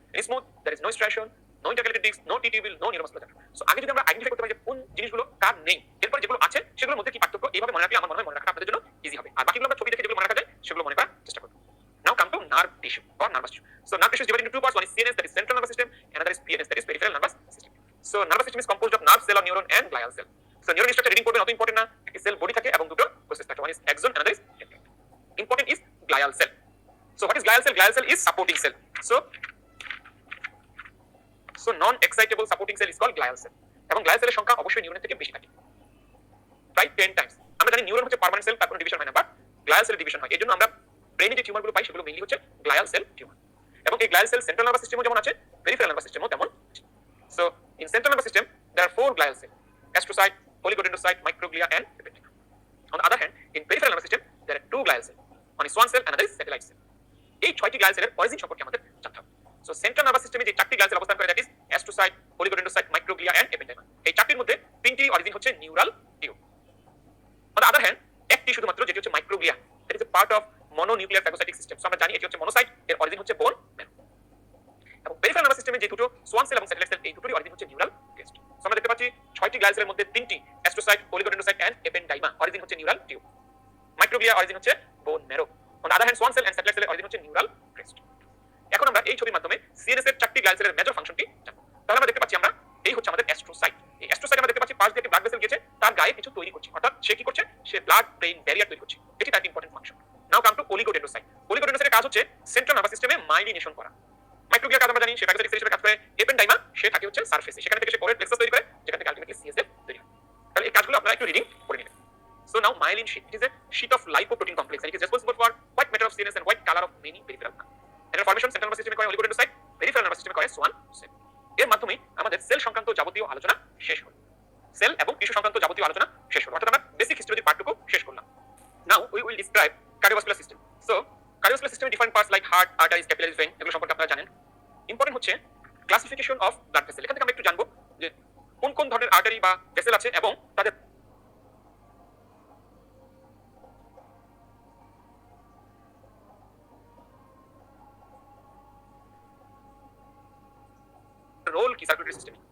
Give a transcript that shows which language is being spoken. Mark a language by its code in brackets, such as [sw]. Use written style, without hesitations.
[en] In smooth there is no striation, no intercalated disc, no T tubule, no neuromuscular junction. [bn] So আগে যদি আমরা identify করতে পারি যে কোন জিনিসগুলো কার নেই, এরপর যেগুলো আছে সেগুলোর মধ্যে কি পার্থক্য, এইভাবে মনে রাখলে আমার মনে হয় মনে রাখা আপনাদের জন্য ইজি হবে। আর বাকিগুলো আমরা ছবি দেখে যেগুলো মনে রাখা যায় সেগুলো মনে করার চেষ্টা করব। [en] Now come to nerve tissue or nervous tissue. So nerve tissue is divided into two parts. One is CNS, that is central nervous system, another is PNS, that is peripheral nervous system. So nervous system is composed of nerve cell or neuron and glial cell. [bn] So neuron structure reading করবেন, অত important না। একটি sell body থাকে এবং দুটো process থাকে, [en] one is axon, another is dendron. Important is glial cell. So what is glial cell? Glial cell is supporting cell. So non-excitable supporting cell is called glial cell. [bn] এবং glial cell এর সংখ্যা অবশ্যই নিউরনের থেকে বেশি থাকে, প্রায় 10 টাইমস। আমরা জানি নিউরন হচ্ছে পার্মানেন্ট সেল, তার কোনো ডিভিশন হয় না, বাট গ্লায়াল সেল ডিভিশন হয়। এজন্য আমরা ব্রেইনে যে টিউমারগুলো পাই সেগুলো মেইনলি হচ্ছে গ্লায়াল সেল টিউমার। এবং এই গ্লায়াল সেল সেন্ট্রাল নার্ভাস সিস্টেমও যেমন আছে, পেরিফেরাল নার্ভাস সিস্টেমও তেমন আছে। [en] So in central nervous system there are 4 glial cells: astrocyte, oligodendrocyte, microglia and epithelium. On the other hand, in peripheral nervous system there are 2 glial cells. One is swan cell, another is satellite cell. [bn] এই 6টি গ্লায়াল সেলের origin সম্পর্কে আমাদের জানতে হবে। So central nervous সিস্টেমে যে 4টি গ্লায়াল সেল অবস্থান করে, [en] That is astrocyte, oligodendrocyte, microglia and epithelium. [bn] এই 4টির মধ্যে 3টি অরিজিন হচ্ছে neural tube. [en] On the other hand, [bn] একটি শুধুমাত্র যেটি হচ্ছে microglia, [en] that is a part of mononuclear phagocytic system. [bn] So আমরা জানি এটি হচ্ছে মনোসাইট, এর অরিজিন হচ্ছে বোন ম্যারো। এবং পেরিফেরাল নার্ভাস সিস্টেমে যে দুটো সোয়ান সেল এবং স্যাটেলাইট সেল, এই দুটোরই অরিজিন হচ্ছে নিউরাল ক্রেস্ট। সো আমরা দেখতে পাচ্ছি 6টি গ্লায়াল সেলের মধ্যে 3টি astrocyte, oligodendrocyte and ependyma origin হচ্ছে নিউরাল টিউব। মাইক্রোগ্লিয়া অরিজিন হচ্ছে bone marrow. [en] On the other hand, swan cell and satellite cell origin হচ্ছে neural crest. [bn] এখন আমরা এই ছবির মাধ্যমে সিএনএস এর 4টি গ্লায়াল সেলের মেজর ফাংশনটি জানব। তাহলে আমরা দেখতে পাচ্ছি আমরা এই হচ্ছে আমাদের অ্যাস্ট্রোসাইট। এই অ্যাস্ট্রোসাইট আমরা দেখতে পাচ্ছি পাশ দিয়ে একটি ব্লাড ভেসেল গিয়েছে, তার গায়ে কিছু তৈরি করছে, অর্থাৎ সে কি করছে, সে ব্লাড ব্রেইন ব্যারিয়ার তৈরি করছে। এটি তার important function. [en] Now come to oligodendrocyte. [bn] oligodendrocyte এর কাজ হচ্ছে সেন্ট্রাল নার্ভাস সিস্টেমে মাইলিনেশন করা। মাইক্রোগ্লিয়ার কাজ আমরা জানি, সে প্যাগোসাইটিক সেল হিসেবে কাজ করে। এপেন্ডাইমা সে থাকে হচ্ছে সারফেসে, সেখান থেকে সে কোরের প্লেক্সাস তৈরি করে, যেখান থেকে আলটিমেটলি সিএসএফ তৈরি হয়। তাহলে এই কাজগুলো আপনারা একটু রিডিং করে নেবেন। [en] So now myelin sheath, it is a sheet of lipoprotein complex and it is responsible for white matter of CNS and white color of many peripheral nerve. [bn] এর ফরমেশন সেন্ট্রাল নার্ভাস সিস্টেমে করে oligodendrocyte, peripheral nervous সিস্টেমে করে swan cell. এর মাধ্যমে আমাদের sell সংক্রান্ত যাবতীয় আলোচনা শেষ হলো। সেল এবং টিস্যু সংক্রান্ত যাবতীয় আলোচনা শেষ হলো, অর্থাৎ আমরা বেসিক হিস্টোরির পার্টটুকু শেষ করলাম। [en] Now we will describe cardiovascular system. So cardiovascular system different parts like heart, arteries, capillaries, vein, [bn] এগুলো সম্পর্কে আপনারা জানেন। ইম্পর্টেন্ট হচ্ছে ক্লাসিফিকেশন অফ ব্লাড ভেসেল। এখান থেকে আমরা একটু জানবো যে কোন কোন ধরনের আর্টারি বা ভেসেল আছে এবং তাদের রোল কি সার্কুলেটরি সিস্টেমে।